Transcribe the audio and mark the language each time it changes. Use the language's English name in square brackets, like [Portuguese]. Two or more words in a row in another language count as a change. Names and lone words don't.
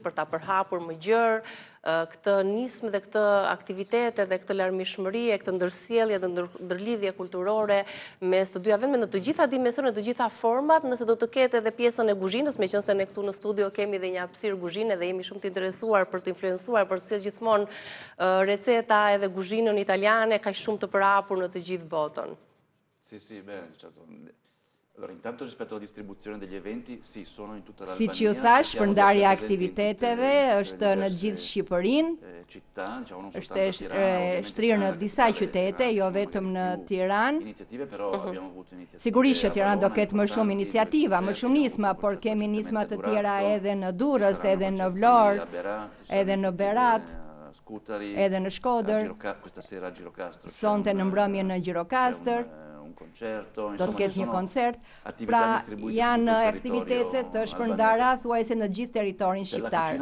[Albanian] për ta përhapur më gjerë këtë nismë dhe këtë aktivitete dhe këtë larmishmëri e këtë ndërsjellje dhe ndërlidhje kulturore mes të dyja vendeve në të gjitha dimensionet, në të gjitha format, nëse do të ketë edhe pjesën e kuzhinës, meqense ne këtu në studio kemi edhe një hapësirë kuzhine dhe jemi shumë të interesuar për të influencuar për të sjellë gjithmonë receta edhe kuzhinën italiane kaq shumë të përhapur në të gjithë botën. [Italian] Sì, bene, certo. Allora, intanto rispetto alla distribuzione degli eventi, sì, sono in tutta Si l'Albania. [Albanian] që ju thash, përndarja aktiviteteve është në gjithë Shqipërinë, është shtrirë në disa qytete, jo vetëm në Tiranë. Sigurisht që Tirana do ketë më shumë iniciativa, më shumë nisma, por kemi nisma të tjera edhe në Durrës, edhe në Vlorë, edhe në Berat, edhe në Shkodër, sonte në mbrëmje në Gjirokastër, do të ketë një koncert, pra janë aktivitete të shpërndara thuajse në gjithë territorin shqiptar.